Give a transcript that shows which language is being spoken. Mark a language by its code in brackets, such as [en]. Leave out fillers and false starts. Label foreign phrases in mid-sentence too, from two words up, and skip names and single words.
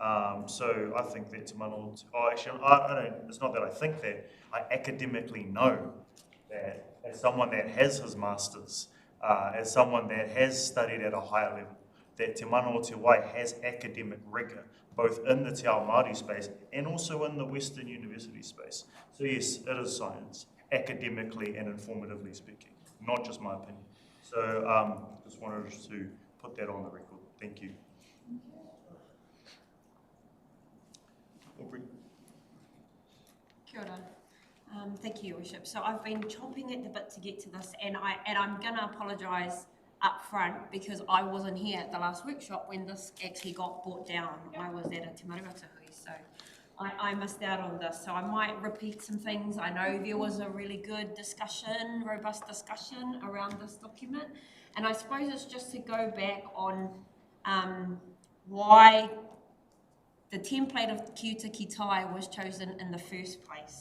[en] So I think that Te Mano, actually, I don't, it's not that I think that, I academically know that as someone that has his masters, as someone that has studied at a higher level, that Te Mano o Te Wai has academic rigour, both in the [mi] Te Ao Māori [en] space and also in the Western University space. So yes, it is science, academically and informatively speaking, not just my opinion. So just wanted to put that on the record. Thank you. Aubrey. [mi] Kia ora. [en] Thank you, Your Worship. So I've been chomping at the bit to get to this, and I'm going to apologise up front because I wasn't here at the last workshop when this actually got brought down. I was at a Te Maruratahui, so I missed out on this. So I might repeat some things. I know there was a really good discussion, robust discussion around this document, and I suppose it's just to go back on why the template of Ki Uta Ki Tai was chosen in the first place.